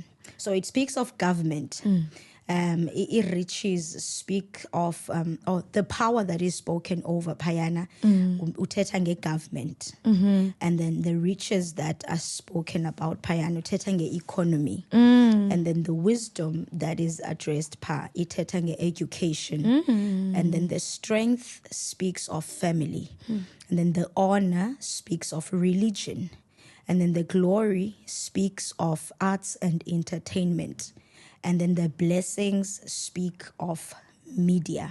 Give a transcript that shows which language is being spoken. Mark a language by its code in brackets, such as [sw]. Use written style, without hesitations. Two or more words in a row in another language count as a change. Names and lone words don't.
[en] So it speaks of government. Riches speak of the power that is spoken over Payana, [xh] uthetha nge-government, [en] and then the riches that are spoken about Payana, [xh] uthetha nge-economy, [en] and then the wisdom that is addressed pa, [xh] ithetha nge-education, [en] and then the strength speaks of family, and then the honor speaks of religion, and then the glory speaks of arts and entertainment. And then the blessings speak of media.